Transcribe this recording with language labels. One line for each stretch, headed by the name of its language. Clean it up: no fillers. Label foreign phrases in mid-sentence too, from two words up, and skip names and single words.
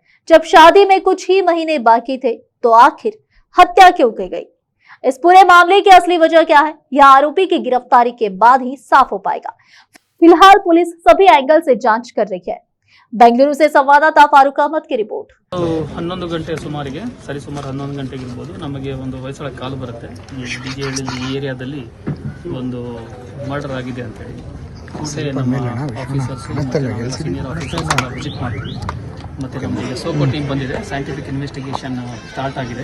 Hindi: जब शादी में कुछ ही महीने बाकी थे तो आखिर हत्या क्यों की गई। इस पूरे मामले की असली वजह क्या है, यह आरोपी की गिरफ्तारी के बाद ही साफ हो पाएगा। फिलहाल पुलिस सभी एंगल से जांच कर रही है। बेंगलुरु से संवाददाता फारूक अहमद की रिपोर्ट।
Kannada: 11 ಗಂಟೆ ಸುಮಾರಿಗೆ ಸರಿಸುಮಾರು 11 ಗಂಟೆಗೆ ಇರಬಹುದು ನಮಗೆ ಒಂದು ಹೊಯ್ಸಳ ಕಾಲ್ ಬರುತ್ತೆ ಈ ಡಿಜೆಹಳ್ಳಿ ಈ ಏರಿಯಾದಲ್ಲಿ ಒಂದು ಮರ್ಡರ್ ಆಗಿದೆ ಅಂತ ಹೇಳಿ ಮತ್ತೆ ನಮ್ಮ
English: officers senior officers visit
Kannada: ಮಾಡಿದ್ವಿ ಮತ್ತೆ ನಮಗೆ
English: SOCO team
Kannada: ಬಂದಿದೆ
English: scientific investigation start
Kannada: ಆಗಿದೆ